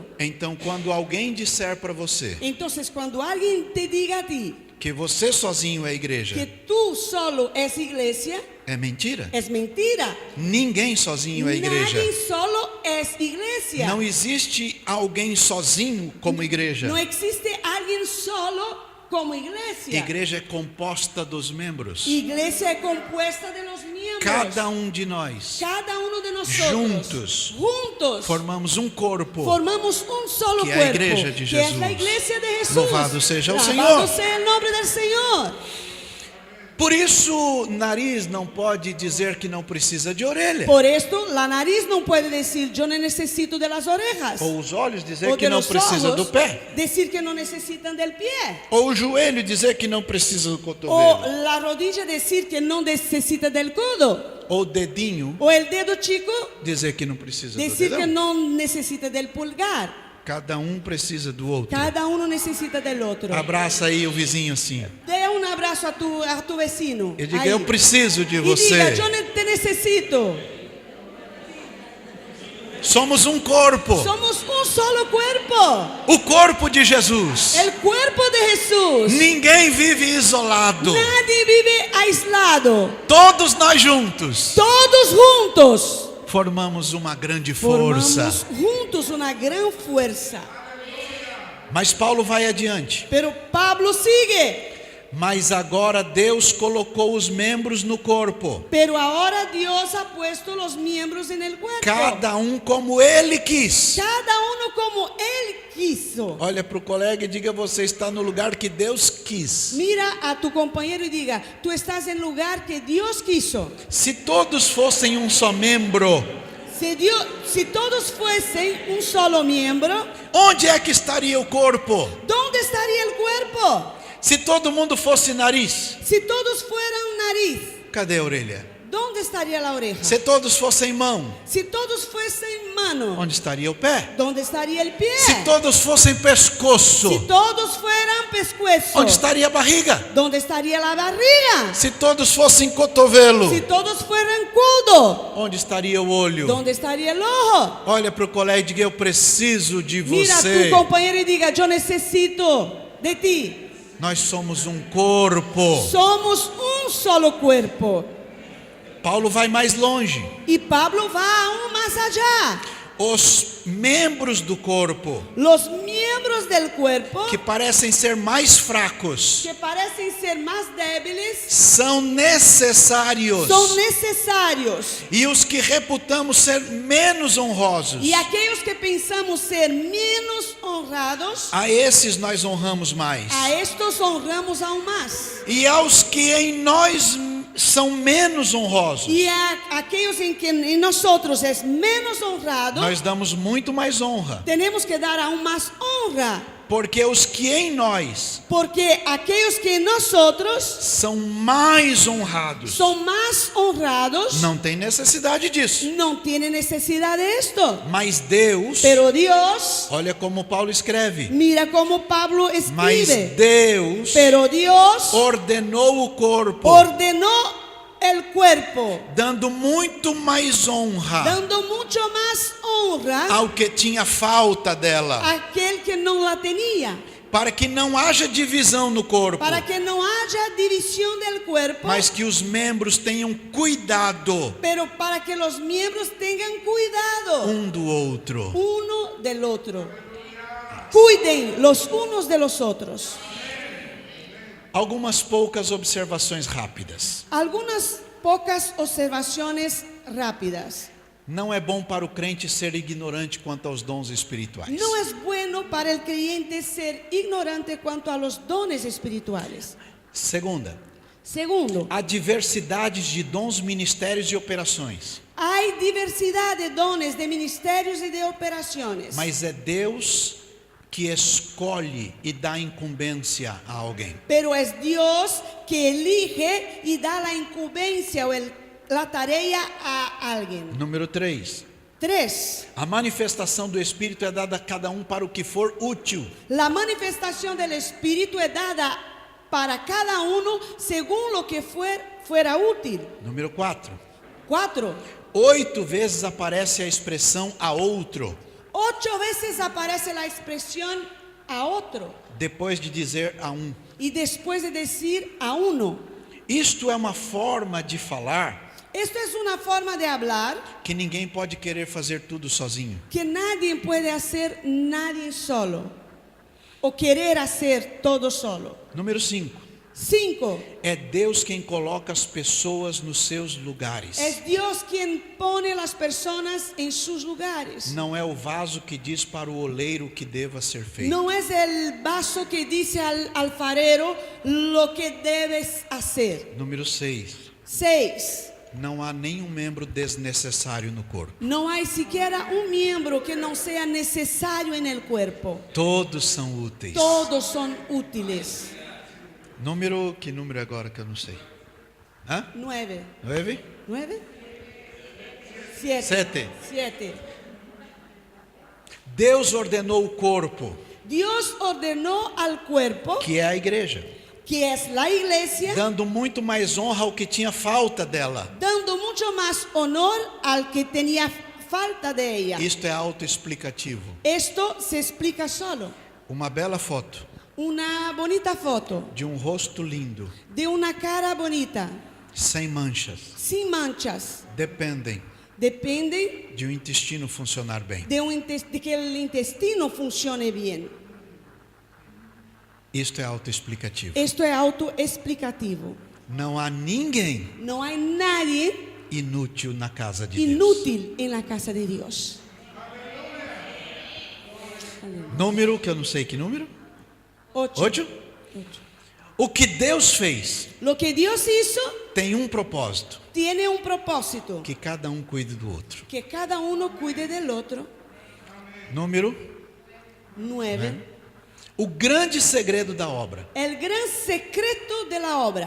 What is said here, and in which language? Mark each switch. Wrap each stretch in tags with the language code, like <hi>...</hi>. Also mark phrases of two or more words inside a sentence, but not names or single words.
<pt>Então, quando alguém disser para você</pt> <es>Entonces, cuando alguien te diga a ti</es> <pt>que você sozinho é igreja,</pt> <es>que tú solo es iglesia,</es> <pt>é mentira.</pt> <es>es mentira.</es> <pt>Ninguém sozinho é igreja.</pt> <es>Nadie solo es iglesia.</es> <pt>Não existe alguém sozinho como igreja.</pt> <es>No existe alguien solo como iglesia.</es> <pt>Igreja é composta dos membros.</pt> <es>Iglesia es compuesta de los miembros.</es> <pt>Cada de nós</pt> <es>Cada uno de nosotros juntos</es> <pt>formamos um corpo.</pt> <es>formamos un solo</es> <pt>Que é a</pt> <es>cuerpo,</es> <pt>igreja de</pt> <es>que es la</es> <pt>Jesus.</pt> <es>iglesia de Jesús.</es> <pt>Louvado seja o</pt> <es>Alabado</es> <pt>Senhor.</pt> <es>sea el nombre del Señor.</es> <pt>Por isso, nariz não pode dizer que não precisa de orelha.</pt> <es>Por esto, la nariz no puede decir yo no necesito de las orejas.</es> <pt>Ou os olhos dizer</pt> <es>O</es> <pt>que</pt> <es>de</es> <pt>não</pt> <es>los</es> <pt>precisa do</pt> <es>ojos,</es> <pt>pé.</pt> <es>decir que no necesitan del pie.</es> <pt>Ou o joelho dizer que não precisa do</pt> <es>O</es> <pt>cotovelo.</pt> <es>la rodilla decir que no necesita del codo.</es> <pt>Ou o dedinho</pt> <es>O el dedo chico</es> <pt>dizer que não precisa do</pt> <es>decir que</es> <pt>dedão.</pt> <es>no necesita del pulgar.</es> <pt>Cada precisa do outro.</pt> <es>Cada uno necesita del otro.</es> <pt>Abraça aí o vizinho assim.</pt> <es>Dé un abrazo a tu vecino.</es> <pt>E diga,</pt> <es>ahí.</es> <pt>eu preciso de</pt> <es>Y</es> <pt>você.</pt> <es>diga, yo te necesito.</es> <pt>Somos um corpo.</pt> <es>Somos un solo cuerpo.</es> <pt>O corpo de Jesus.</pt> <es>El cuerpo de Jesús.</es> <pt>Ninguém vive isolado.</pt> <es>Nadie vive aislado.</es> <pt>Todos nós juntos</pt> <es>Todos juntos</es> <pt>formamos uma grande força.</pt> <es>formamos juntos una gran fuerza.</es> <pt>Mas Paulo vai adiante.</pt> <es>Pero Pablo sigue.</es> <pt>Mas agora Deus colocou os membros no corpo,</pt> <es>Pero ahora Dios ha puesto los miembros en el cuerpo.</es> <pt>cada como Ele quis.</pt> <es>Cada uno como Él quiso.</es> <pt>Olha para o colega e diga: você está no lugar que Deus quis.</pt> <es>Mira a tu compañero y diga, tú estás en el lugar que Dios quiso.</es> <pt>Se todos fossem um só membro,</pt> <es>Si todos fuesen un solo miembro,</es> <pt>onde é que estaria o corpo?</pt> <es>¿dónde estaría el cuerpo?</es> <pt>Se todo mundo fosse nariz,</pt> <es>Si todos fueran nariz,</es> <pt>cadê a orelha?</pt> <es>¿dónde estaría la oreja?</es> <pt>Se todos fossem mão,</pt> <es>Si todos fuesen mano,</es> <pt>onde estaria o pé?</pt> <es>¿dónde estaría el pie?</es> <pt>Se todos fossem pescoço,</pt> <es>Si todos fueran pescuezo,</es> <pt>onde estaria a barriga?</pt> <es>¿dónde estaría la barriga?</es> <pt>Se todos fossem cotovelo,</pt> <es>Si todos fueran codo,</es> <pt>onde estaria o olho?</pt> <es>¿dónde estaría el ojo?</es> <pt>Olha para o colega e diga: eu preciso de</pt> <es>Mira a</es> <pt>você.</pt> <es>tu compañero y diga, yo necesito de ti.</es> <pt>Nós somos um corpo.</pt> <es>Somos un solo cuerpo.</es> <pt>Paulo vai mais longe.</pt> <es>Y Pablo va aún más allá.</es> <pt>Os membros do corpo</pt> <es>Los miembros del cuerpo,</es> <pt>que parecem ser mais fracos,</pt> <es>que parecen ser más débiles,</es> <pt>são necessários.</pt> <es>son necesarios.</es> <pt>E os que reputamos ser menos honrosos,</pt> <es>Y aquellos que pensamos ser menos honrados,</es> <pt>a esses nós honramos mais.</pt> <es>a estos honramos aún más.</es> <pt>E aos que em nós são menos honrosos,</pt> <es>Y a aquellos en que en nosotros es menos honrado,</es> <pt>nós damos muito mais honra.</pt> <es>tenemos que dar aún más honra.</es> <pt>Porque os que em nós</pt> <es>Porque aquellos que en nosotros</es> <pt>são mais honrados,</pt> <es>son más honrados,</es> <pt>não tem necessidade disso.</pt> <es>no tienen necesidad de esto.</es> <pt>Mas Deus,</pt> <es>Pero Dios,</es> <pt>olha como Paulo escreve,</pt> <es>mira como Pablo</es> <pt>mas</pt> <es>escribe.</es> <pt>Deus</pt> <es>Pero Dios</es> <pt>ordenou o corpo,</pt> <es>ordenó el cuerpo,</es> <pt>dando muito mais honra</pt> <es>dando mucho más honra</es> <pt>ao que tinha falta dela,</pt> <es>a aquel que no la tenía,</es> <pt>para que não haja divisão no corpo,</pt> <es>para que no haya división del cuerpo,</es> <pt>mas que os membros tenham cuidado</pt> <es>pero para que los miembros tengan cuidado</es> <pt>um do outro.</pt> <es>uno del otro. Cuiden los unos de los otros.</es> <pt>Algumas poucas observações rápidas.</pt> <es>Algunas pocas observaciones rápidas.</es> <pt>Não é bom para o crente ser ignorante quanto aos dons espirituais.</pt> <es>No es bueno para el creyente ser ignorante cuanto a los dones espirituales.</es> <pt>Segunda,</pt> <es>Segundo,</es> <pt>há diversidades de dons, ministérios e operações,</pt> <es>hay diversidad de dones, de ministerios y de operaciones.</es> <pt>mas é Deus que escolhe e dá incumbência a alguém.</pt> <es>Pero es Dios que elige y da la incumbencia o la tarea a alguien.</es> <pt>Número 3. 3. A manifestação do Espírito é dada a cada um para o que for útil.</pt> <es>La manifestación del Espíritu es dada para cada uno según lo que fuera útil.</es> <pt>Número 4. 4. 8 vezes aparece a expressão a outro,</pt> <es>8 veces aparece la expresión a otro</es> <pt>depois de dizer a um.</pt> <es>y después de decir a uno.</es> <pt>Isto é uma forma de falar</pt> <es>Esto es una forma de hablar</es> <pt>que ninguém pode querer fazer tudo sozinho.</pt> <es>que nadie puede hacer nadie solo o querer hacer todo solo.</es> <pt>Número 5. 5. É Deus quem coloca as pessoas nos seus lugares.</pt> <es>Es Dios quien pone las personas en sus lugares.</es> <pt>Não é o vaso que diz para o oleiro o que deva ser feito.</pt> <es>No es el vaso que dice al alfarero lo que debes hacer.</es> <pt>Número 6. 6. Não há nenhum membro desnecessário no corpo.</pt> <es>No hay siquiera un miembro que no sea necesario en el cuerpo.</es> <pt>Todos são úteis.</pt> <es>Todos son útiles.</es> <pt>Número, que número agora que eu não sei? Hã? 9. 9? 9. 7. 7. 7. Deus ordenou o corpo,</pt> <es>Dios ordenó al cuerpo,</es> <pt>que é a igreja,</pt> <es>que es la iglesia,</es> <pt>dando muito mais honra ao que tinha falta dela.</pt> <es>dando mucho más honor al que tenía falta de ella.</es> <pt>Isto é autoexplicativo.</pt> <es>Esto se explica solo.</es> <pt>Uma bela foto</pt> <es>Una bonita foto</es> <pt>de um rosto lindo,</pt> <es>de una cara bonita,</es> <pt>sem manchas,</pt> <es>sin manchas,</es> <pt>dependem</pt> <es>depende</es> <pt>de um intestino funcionar bem.</pt> <es>de que el intestino funcione bien.</es> <pt>Isto é autoexplicativo.</pt> <es>Esto es autoexplicativo.</es> <pt>Não há ninguém</pt> <es>No hay nadie</es> <pt>inútil na casa de Deus.</pt> <es>inútil en la casa de Dios.</es> <pt>Número, que eu não sei que número. 8. 8. O que Deus fez</pt> <es>Lo que Dios hizo</es> <pt>tem um propósito:</pt> <es>tiene un propósito,</es> <pt>que cada um cuide do outro.</pt> <es>que cada uno cuide del otro.</es> <pt>Número. 9. O grande segredo da obra</pt> <es>El gran secreto de la obra</es>